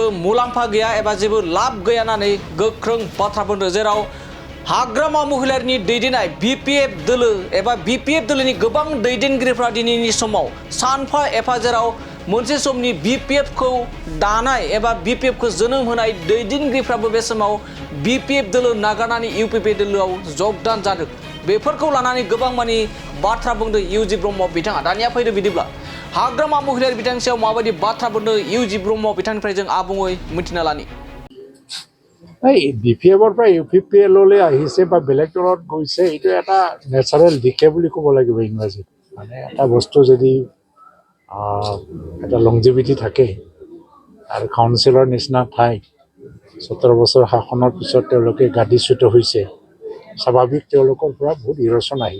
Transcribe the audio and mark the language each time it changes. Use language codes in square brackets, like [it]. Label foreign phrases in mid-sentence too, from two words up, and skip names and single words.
[brx] मुलाम्फा गैया एबा जेबो लाब गैया होननानै गोख्रों बाथ्रा बुंदों, जेराव हाग्रामा महिलारिनि दैदेननाय बिपिएफ दोलो एबा बिपिएफ दोलोनि गोबां दैदेनगिरिफ्रा दिनैनि समाव सानफा एफा जेराव मोनसे समनि बिपिएफखौ दानाय एबा बिपिएफखौ जोनोम होनाय दैदेनगिरिफ्राबो बे समाव बिपिएफ दोलो नागारनानै इउपिपिएल दोलोआव जगदान जादों। बेफोरखौ लानानै गोबां मानि बाथ्रा बुंदों इउजि ब्रह्म बिथाङा। दानिया फैदो बिदिब्ला हाग्रामा महिलारि बिथांनि सायाव माबायदि बाथ्रा बुंदों इउजि ब्रह्म बिथांनिफ्राय जों आबुङै मिथिना लानि। [as] বিপিএফৰ পৰা ইউপিপিএললৈ আহিছে বা বেলেগ দলত গৈছে, এইটো এটা নেচাৰেল দিশে বুলি ক'ব লাগিব ইংৰাজীত। মানে এটা বস্তু যদি এটা লংজিভিটি থাকে আৰু কাউন্সিলৰ নিচিনা ঠাইত 17 বছৰ শাসনৰ পিছত তেওঁলোকে গাদীচ্যুত হৈছে, স্বাভাৱিক তেওঁলোকৰ পৰা বহুত ইৰচন আহিব।